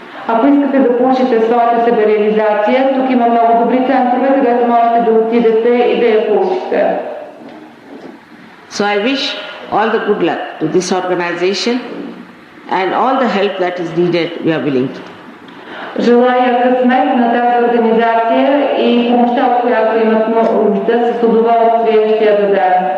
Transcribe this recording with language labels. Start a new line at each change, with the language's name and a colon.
Bulgarian: Ако искате да получите своята себереализация, тук има много добри центрове, където можете да отидете и да я получите.
English: So I wish all the good luck to this organization and all the help that is needed we are willing to.
Bulgarian: Желая късмет на тази организация и помощта, от която имат нужда, с удоволствие ще я дадем.